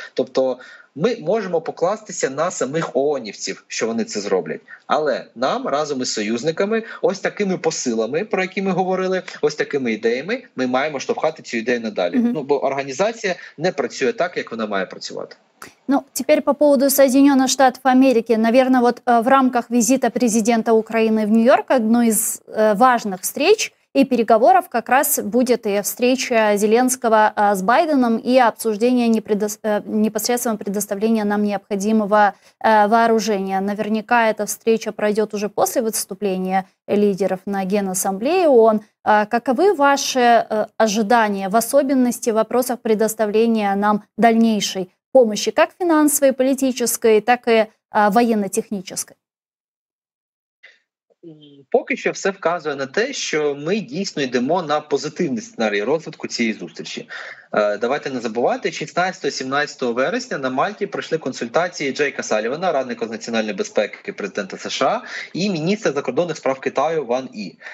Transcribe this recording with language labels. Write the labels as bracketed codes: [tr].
[uk] Тобто ми можемо покластися на самих ООНівців, що вони це зроблять. Але нам разом із союзниками, ось такими посилами, про які ми говорили, ось такими ідеями, ми маємо штовхати цю ідею надалі. Бо організація не працює так, як вона має працювати. [ru] Ну, теперь по поводу Соединенных Штатов Америки. Наверное, вот в рамках визита президента Украины в Нью-Йорк одной из важных встреч и переговоров как раз будет и встреча Зеленского с Байденом и обсуждение непосредственного предоставления нам необходимого вооружения. Наверняка эта встреча пройдет уже после выступления лидеров на Генассамблее ООН. Каковы ваши ожидания, в особенности в вопросах предоставления нам дальнейшей помощи, как финансовой, политической, так и военно-технической? [uk] Поки що все вказує на те, що ми дійсно йдемо на позитивний сценарій розвитку цієї зустрічі. Давайте не забувати, 16-17 вересня на Мальті пройшли консультації Джейка Салівана, радника з національної безпеки президента США, і міністра закордонних справ Китаю Ван І.